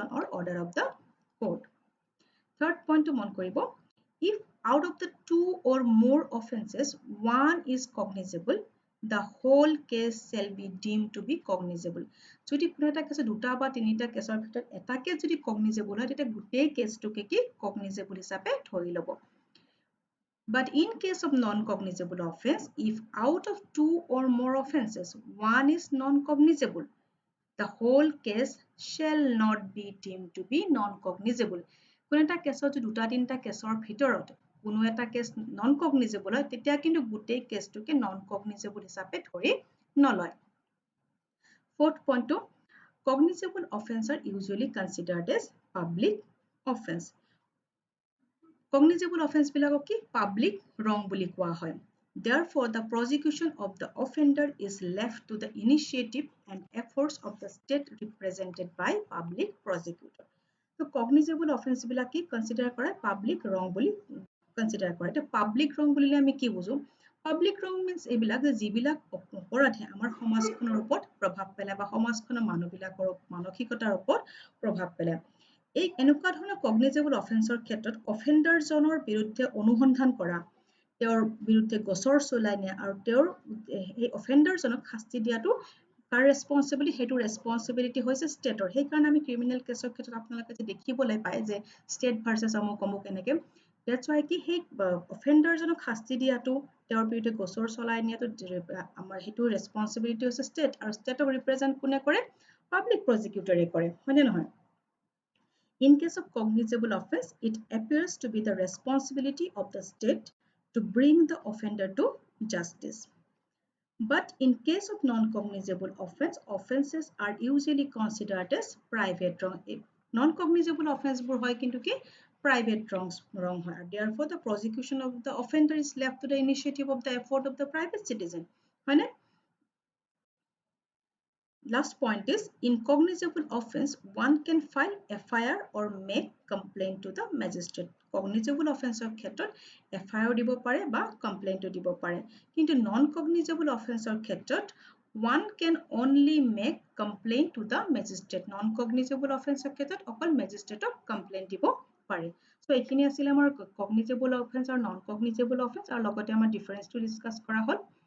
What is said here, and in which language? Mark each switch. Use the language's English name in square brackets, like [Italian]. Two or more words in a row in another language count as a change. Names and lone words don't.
[English] or order of the court third point to [Assamese] মন কৰিব [English] if out of the two or more offenses one is cognizable the whole case shall be deemed to be cognizable [Assamese] যদি কোনো এটা কেছে দুটা বা তিনিটা কেছৰ ভিতৰত এটাকে যদি cognizable হয় তেতিয়া গোটেই কেছটোকে কি cognizable হিচাপে ধৰি লব [English] but in case of non cognizable offense if out of two or more offenses one is non cognizable the whole case shall not be deemed to be non cognizable [Assamese] কোনো এটা কেছৰ যদি দুটা তিনিটা কেছৰ ভিতৰত কোনো এটা কেছ [English] non cognizable [Assamese] হয় তেতিয়া কিন্তু গোটেই কেছটোকে [English] non cognizable [Assamese] হিচাপে ধৰি নলয় [English] fourth point to cognizable offense are usually considered as public offense cognizable offense [Assamese] বিলাকক কি [English] public wrong [Assamese] বুলি কোৱা হয় [English] therefore the prosecution of the offender is left to the initiative and efforts of the state represented by public prosecutor so cognizable offense [Assamese] বিলাক কি [English] consider কৰে public wrong বুলি [Assamese] consider কৰে তে [English] public wrong [Assamese] বুলিলে আমি কি বুজো [English] public wrong means [Assamese] এইবিলাক যে যিবিলাক অপৰাধে আমাৰ সমাজখনৰ ওপৰত প্ৰভাৱ পেলায় বা সমাজখনৰ মানুহবিলাকৰ মানসিকতাৰ ওপৰত প্ৰভাৱ পেলায় এই এনেকুৱা ধৰণৰ [English] cognizable offense [Assamese] ৰ ক্ষেত্ৰত offender জনৰ বিৰুদ্ধে অনুসন্ধান কৰা তেওঁৰ বিৰুদ্ধে গোচৰ চলাই নিয়া আৰু তেওঁৰ এই offender জনক শাস্তি দিয়াটো কাৰ ৰেসপন্সিবিলিটি হেতু ৰেসপন্সিবিলিটি হৈছে ষ্টেটৰ সেই কাৰণে আমি [English] criminal case [Assamese] ক্ষেত্ৰত আপোনালোকে যে দেখিবলৈ পায় যে [English] state versus [Assamese] আমুক এনেকে [English] that's why [Assamese] কি সেই offender জনক শাস্তি দিয়াটো তেওঁৰ বিৰুদ্ধে গোচৰ চলাই নিয়াটো আমাৰ হেতু ৰেসপন্সিবিলিটি হৈছে ষ্টেট আৰু ষ্টেটক ৰিপ্ৰেজেন্ট কোনে কৰে [English] public prosecutor [Assamese] কৰে হয়নে নহয় [English] In case of cognizable offense, it appears to be the responsibility of the state to bring the offender to justice. But in case of non-cognizable offense, offenses are usually considered as private wrong. Non-cognizable offense [Assamese] বুৰ হয় কিন্তু কি [English] private wrong [Assamese] hoy. [English] Therefore, the prosecution of the offender is left to the initiative of the effort of the private citizen. [Assamese] হয় না? [English] Last point is, in cognizable offense, one can file FIR or make complaint to the magistrate. Cognizable offense of [Assamese] ক্ষেত্ৰত FIR দিব পাৰে বা complaint দিব পাৰে। [English] কিন্তু non-cognizable offense of ক্ষেত্ৰত one can only make complaint to the magistrate. Non-cognizable offense of [Assamese] ক্ষেত্ৰত অকল [English] magistrate complaint [Assamese] দিব পাৰে। So এইখিনি আছিল আমাৰ [English] cognizable offense [Assamese] আৰু [English] non-cognizable offense [Assamese] আৰু লগতে আমাৰ [English] difference to discuss [Assamese] কৰা হ'ল।